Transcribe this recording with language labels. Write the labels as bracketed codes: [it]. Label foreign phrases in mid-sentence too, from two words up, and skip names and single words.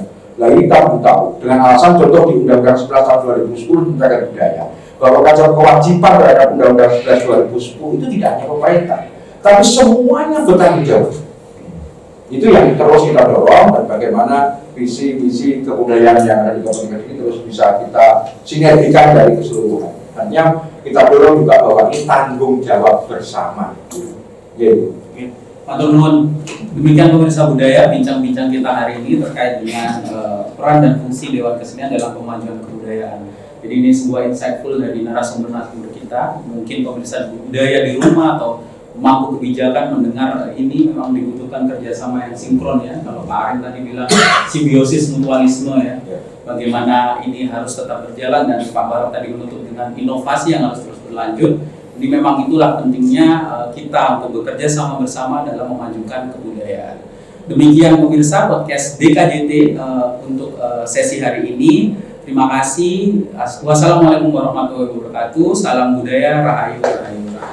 [id] Nah ini tahu dengan alasan contoh di Undang-Undang 11 tahun 2010 tentang budaya, bahwa kewajiban terhadap Undang-Undang 11 2010 itu tidak hanya pemerintah, tapi semuanya bertanggung jawab. Itu yang terus kita dorong, dan bagaimana visi-visi kebudayaan yang ada di Kabupaten Kediri terus bisa kita sinergikan dari keseluruhan. Dan yang kita dorong juga bahwa ini tanggung jawab bersama. Gitu. [jv] Matur nuwun. [id] Demikian pemirsa budaya, bincang-bincang kita hari ini terkait dengan peran dan fungsi Dewan Kesenian dalam pemajuan kebudayaan. Jadi ini sebuah insightful dari narasumber-narasumber kita. Mungkin pemirsa budaya di rumah atau pemangku kebijakan mendengar ini memang dibutuhkan kerjasama yang sinkron ya. Kalau Pak Arin tadi bilang simbiosis mutualisme ya. Bagaimana ini harus tetap berjalan, dan Pak Barat tadi menutup dengan inovasi yang harus terus berlanjut. Jadi memang itulah pentingnya kita untuk bekerja sama bersama dalam memajukan kebudayaan. Demikian pemirsa podcast DKJT untuk sesi hari ini. Terima kasih. [ar] Wassalamualaikum warahmatullahi wabarakatuh. [id] Salam budaya, rahayu, rahayu.